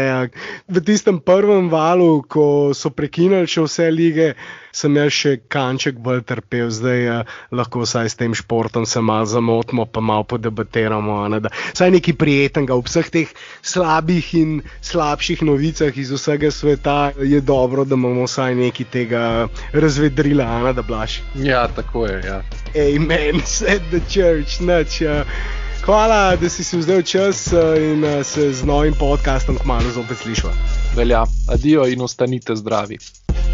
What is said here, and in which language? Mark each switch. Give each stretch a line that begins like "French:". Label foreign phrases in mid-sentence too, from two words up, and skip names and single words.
Slovenian: V tistem prvem valu, ko so prekinili še vse lige, sem jaz še kanček bolj trpel, zdaj lahko vsaj s tem športom se malo zamotimo, pa malo podebatiramo, da vsaj nekaj prijetnega v vseh teh slabih in slabših novicah iz vsega sveta je dobro, da imamo vsaj nekaj tega razvedrila, da Blaž. Ja, tako je, ja.
English: Amen, said the church,
Slovenian: nič. Hvala, da si vzel čas in se z novim podcastom kmalu zopet slišva. Velja, adijo in ostanite zdravi.